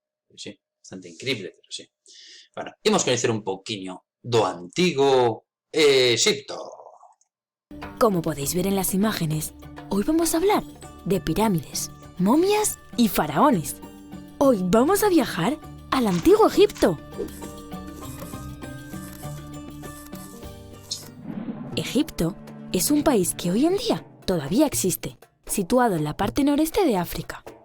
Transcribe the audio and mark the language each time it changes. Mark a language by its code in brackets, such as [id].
[gl] Pois sí, bastante increíble, pero sí. Bueno, imos coñecer un pouquiño do Antigo Exipto. [es] Como podéis ver en las imágenes, hoy vamos a hablar de pirámides, momias y faraones. Hoy vamos a viajar al Antiguo Egipto. Egipto es un país que hoy en día todavía existe, situado en la parte noreste de África.